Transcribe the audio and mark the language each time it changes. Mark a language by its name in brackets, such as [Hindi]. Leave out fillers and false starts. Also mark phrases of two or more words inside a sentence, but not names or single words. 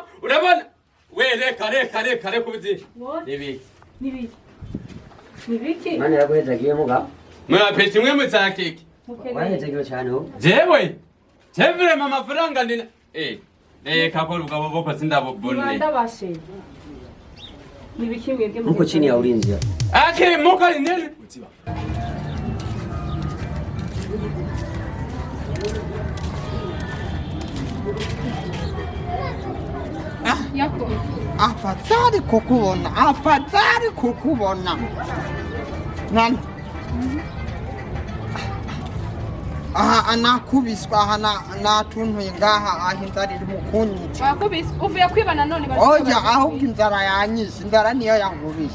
[Rundi] Urabona? We reka kuzi. Nibi. Nibiki? Imana yaguhezagiye muga. Mwa peti mwe mutakiki. Wahezagiye cyane ho. Jewe vraiment amafaranga ndina. Kakora ubwo boko sindabubone. Ndabashe. Nibiki mwebwe [Swahili] Muko chini ya ulinzi. Ake muko nini? Yako. Afadhali kukubona. Nani? [Rundi] Anakubiswa natuntuye ngaha inzara iri mukunyica. Wakubise uvuye kwibana none Oya ahubwo inzara yanyishe, inzara niyo yankubise.